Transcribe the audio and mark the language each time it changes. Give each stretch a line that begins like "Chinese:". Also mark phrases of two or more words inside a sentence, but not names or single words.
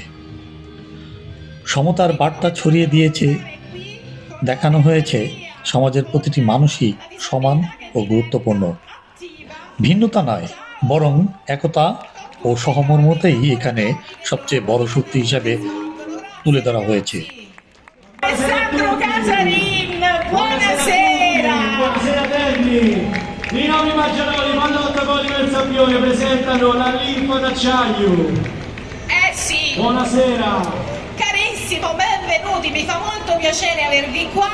Bangla: সমতার বার্তা ছড়িয়ে দিয়েছে, দেখানো হয়েছে সমাজের প্রতিটি মানুষই সমান ও গুরুত্বপূর্ণ। ভিন্নতা নয়, বরং একতা ও সহমর্মতেই এখানে সবচেয়ে বড় শক্তি হিসাবে তুলে ধরা হয়েছে।
Italian: Alessandro Casarin, buonasera. Buonasera Terni. I nomi maggioroli, quando ottavoli del Sabbione presentano la linfa d'acciaio. Eh sì, Buonasera, carissimo, benvenuti, mi fa molto piacere avervi qua.